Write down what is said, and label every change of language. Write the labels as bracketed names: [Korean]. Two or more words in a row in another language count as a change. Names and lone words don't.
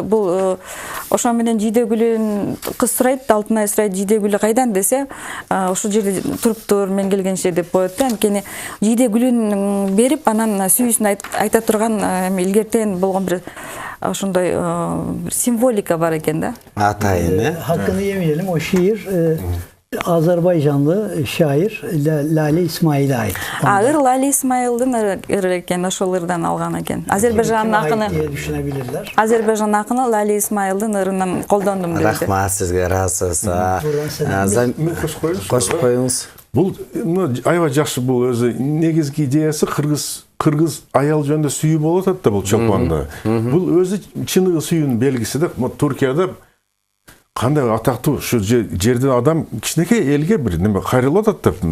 [Kyrgyz] Бул ошо менен жийде гүлүн кыз сурайт, Алтынай сурайт, жийде гүлү кайдан десе, ошол жерде туруптур, мен келгенче деп коет да. Анткени жийде гүлүн берип, анан сүйүүсүн айта турган илгертен болгон бир ошондой символика бар экен да. Атайын, [Turkish] Hakkını yemeyelim. O şiir Azerbaycanlı şair Lale İsmail'e ait. [Kyrgyz] Ыр Лали Исмаилдин ыры экен, ошол ырдан алган экен. Азербайжандын акыны [Turkish] diye düşünebilirler. [Kyrgyz] Азербайжан акыны Лали Исмаилдин ырынан колдондум деди. Рахмат сизге, разысыз. Кошуп коюңуз. Бул аябай жакшы, бул өзү негизги идеясы кыргыз аял жөнүндө сүйүү болуп атат да бул чолпонду. Бул өзү чыныгы сүйүүнүн белгиси да. Туркияда кандай атактуу ушу жерден адам кичинекей элге бир неме кайрылып атат да.